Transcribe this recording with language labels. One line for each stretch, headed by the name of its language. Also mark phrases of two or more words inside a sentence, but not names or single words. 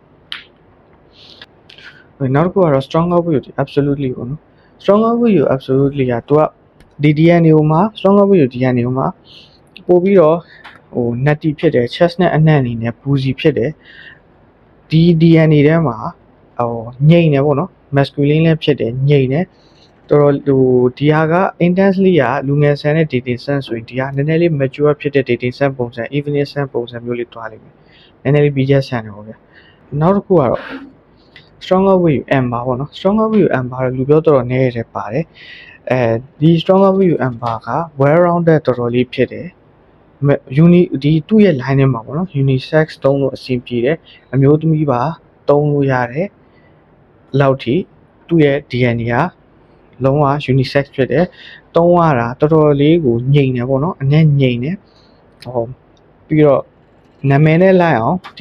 Burmese: နောက်တစ်ခုကတော့ Stronger With You absolutely ပေါ့နော် Stronger With You absolutely ကသူကဒီ DNA ကိုမှာ Stronger With You DNA ကိုမှာပို့ပြီးတော့ဟို nutty ဖြစ်တယ် chest နဲ့အနှံ့အနေနဲ့ boozy ဖြစ်တယ်ဒီ DNA ထဲမှာဟိုငြိမ်တယ်ပေါ့နော် masculine လည်းဖြစ်တယ်ငြိမ်တယ်တော်တော်ဟိုဒီဟာက intensely ကလူငယ်ဆန် တဲ့
English: dating sense
Burmese: ဆိုရင်ဒီဟာနည်းနည်းလေး mature ဖြစ်တဲ့
English: dating sense
Burmese: ပုံစံ
English: evening sense
Burmese: ပုံစံမျိုးလေးတွားလိမ့်မယ်နည်းနည်းလေး BJ ဆန်တယ်ပေါ့ဗျာနောက်တစ်ခုကတော့ Stronger With You amber ပေါ့နော် Stronger With You amber လူပြောတော်တော်နည်းရတယ်ပါတယ်ဒီ Stronger With You amber က
English: well rounded
Burmese: တော်တော်လေးဖြစ်တယ်ဒီသူ့ရဲ့ line ထဲမှာပေါ့နော် unisex သုံးလို့အဆင်ပြေတယ်အမျိုးသမီးပါသုံးလို့ရတယ်လောက်ထိသူ့ရဲ့ DNA က လုံးဝ unisex ဖြစ်တယ်သုံးရတာတော်တော်လေးကိုငြိမ်တယ်ပေါ့နော်အနည်းငြိမ်တယ်ဟောပြီးတော့နာမည်နဲ့လိုက်အောင်ဒီ